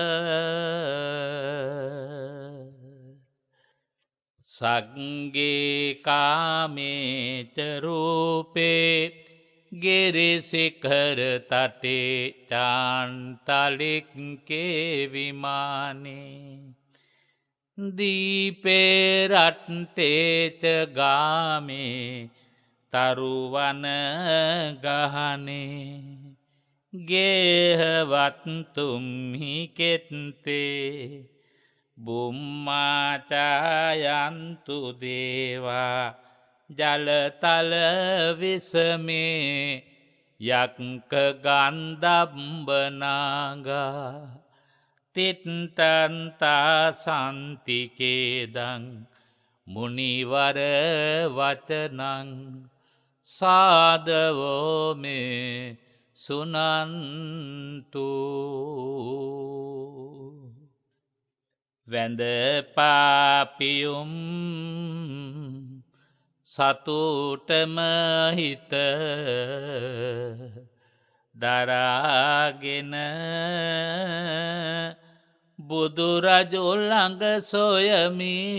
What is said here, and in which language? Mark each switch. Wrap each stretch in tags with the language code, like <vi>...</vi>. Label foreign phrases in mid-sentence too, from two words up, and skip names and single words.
<pi>සග්ගේ කාමේච රූපේ ගෙරිසිඛර තටේ චාන්තලික්කේ විමානේ දීපේ රට්ටේච ගාමේ තරුවන ගහනේ ගේහවත්තුම්හි කෙත්තේ බුම්මාචායන්තු දේවා ජලතල විසමේ යක්ක ගන්ධබ්බනාගා තිත්තන්තා සන්තිකේදං මුනිවර වචනං සාදවෝ මේ සුනන්තු.</pi> <si>වැඳ පාපියුම් සතුටම හිත දරාගෙන බුදුරජු ළඟ සොයමි</si>